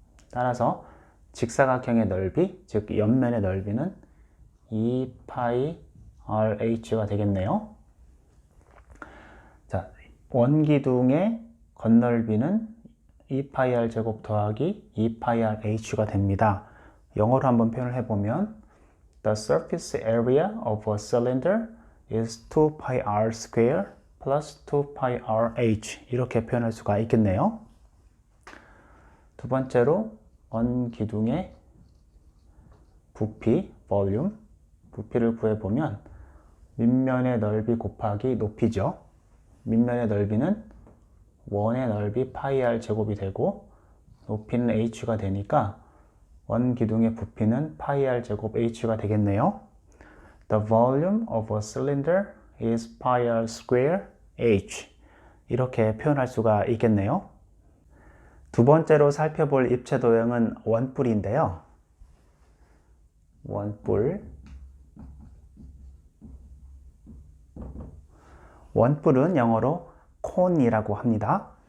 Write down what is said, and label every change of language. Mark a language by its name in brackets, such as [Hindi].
[Korean] 따라서 직사각형의 넓이, 즉 옆면의 넓이는 2파이 rh가 되겠네요. 자, 원기둥의 건널비는 2파이 r 제곱 더하기 2파이 rh가 됩니다. 영어로 한번 표현을 해보면 [English] The surface area of a cylinder is 2파이 r square plus 2파이 rh [Korean] 이렇게 표현할 수가 있겠네요. 두 번째로 원기둥의 부피, 볼륨, 부피를 구해보면 밑면의 넓이 곱하기 높이죠. 밑면의 넓이는 원의 넓이 파이 r 제곱이 되고 높이는 h가 되니까 원기둥의 부피는 파이 r 제곱 h가 되겠네요. [English] The volume of a cylinder is pi r square h [Korean] 이렇게 표현할 수가 있겠네요. 두 번째로 살펴볼 입체 도형은 원뿔인데요. 원뿔은 영어로 cone이라고 합니다.